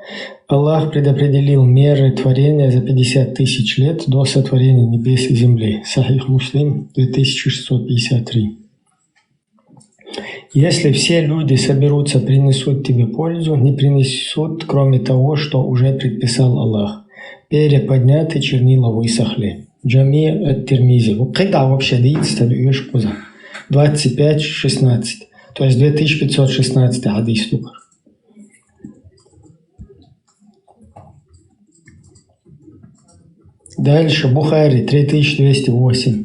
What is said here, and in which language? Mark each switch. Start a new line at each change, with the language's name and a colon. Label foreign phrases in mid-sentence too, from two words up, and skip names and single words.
Russian: Аллах предопределил меры творения за 50 тысяч лет до сотворения небес и земли. Сахих Муслим 2653. Если все люди соберутся, принесут тебе пользу, не принесут, кроме того, что уже предписал Аллах. Перья подняты, чернила высохли. Джами ат-Тирмизи. Когда вообще длится 25-16. То есть 2516 хадис только. Дальше Бухари 3208.